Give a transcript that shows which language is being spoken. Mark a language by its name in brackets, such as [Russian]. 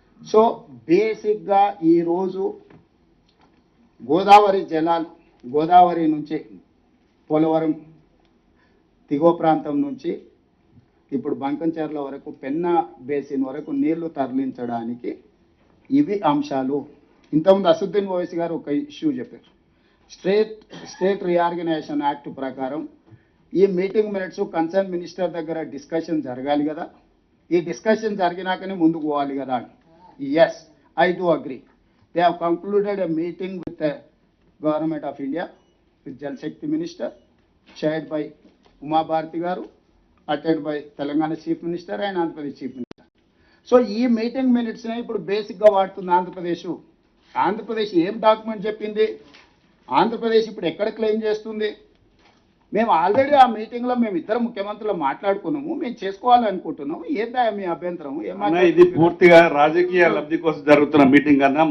[Telugu] So బేసిక్గా ఈరోజు గోదావరి జలాలు, గోదావరి నుంచి పోలవరం దిగువ ప్రాంతం నుంచి ఇప్పుడు బంకంచెర్ల వరకు, పెన్నా బేసిన్ వరకు నీళ్లు తరలించడానికి ఇవి అంశాలు. ఇంతకుముందు అసదుద్దీన్ ఓవైసీ గారు ఒక ఇష్యూ చెప్పారు. స్టేట్ రీఆర్గనైజేషన్ యాక్ట్ ప్రకారం ఈ మీటింగ్ మినిట్స్ కన్సర్న్ మినిస్టర్ దగ్గర డిస్కషన్ జరగాలి కదా, ఈ డిస్కషన్ జరిగినాకనే ముందుకు పోవాలి కదా అని. [English] Yes, I do agree. They have concluded a meeting with government of India, with Jal Shakti minister, chaired by Uma Bharati garu, attended by Telangana Chief Minister and Andhra Pradesh Chief Minister. [Telugu] So ఈ meeting minutes ఇప్పుడు బేసిక్గా వాడుతుంది ఆంధ్రప్రదేశ్. ఆంధ్రప్రదేశ్ ఏం document చెప్పింది, ఆంధ్రప్రదేశ్ ఇప్పుడు ఎక్కడ claim చేస్తుంది? మేము ఆల్రెడీ ఆ మీటింగ్లో మేము ఇద్దరు ముఖ్యమంత్రులు మాట్లాడుకున్నాము, మేము చేసుకోవాలనుకుంటున్నాము. ఏందా మీ అభ్యంతరం? అన్న, ఇది పూర్తిగా రాజకీయ లబ్ధి కోసం జరుగుతున్న మీటింగ్ అన్న.